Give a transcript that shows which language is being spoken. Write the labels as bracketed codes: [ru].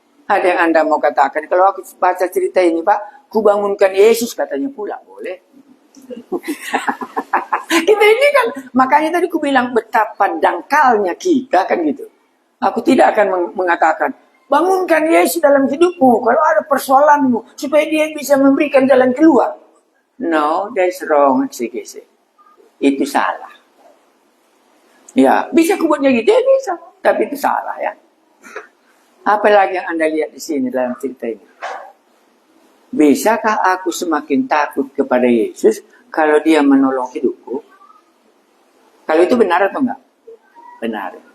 [id] Ada yang Anda mau katakan, kalau aku baca cerita ini Pak, ku bangunkan Yesus katanya pula, boleh. Kita ini kan, makanya tadi ku bilang betapa dangkalnya kita kan gitu. Aku tidak akan mengatakan, bangunkan Yesus dalam hidupmu, kalau ada persoalanmu, supaya dia bisa memberikan jalan keluar. [en] No, that's wrong eksegese. [id] Itu salah. Ya, bisa ku buatnya gitu, ya bisa. Tapi itu salah ya. Apalagi yang Anda lihat di sini dalam cerita ini. Bisakah aku semakin takut kepada Yesus kalau dia menolong hidupku? Kalau itu benar atau enggak? Benar.